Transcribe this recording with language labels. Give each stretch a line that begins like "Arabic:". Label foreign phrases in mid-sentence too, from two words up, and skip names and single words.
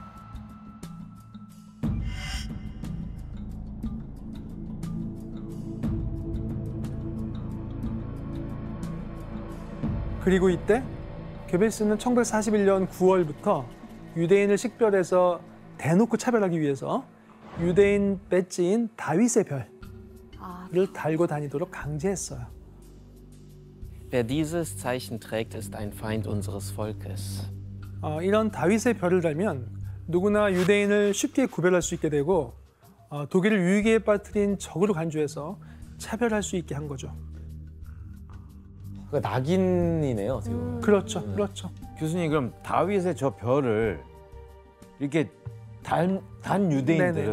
Korean: 그리고 이때 괴벨스는 1941년 9월부터 유대인을 식별해서 대놓고 차별하기 위해서 유대인 배지인 다윗의 별을 아, 달고 다니도록 강제했어요.
German: Wer dieses Zeichen trägt, ist ein Feind unseres Volkes.
Korean: 이런 다윗의 별을 달면 누구나 유대인을 쉽게 구별할 수 있게 되고 독일을 위기에 빠뜨린 적으로 간주해서 차별할 수 있게 한 거죠. 그러니까 낙인이네요, 어떻게 보면. 그렇죠, 그렇죠. 교수님 그럼 다윗의 저 별을 이렇게 단 유대인들은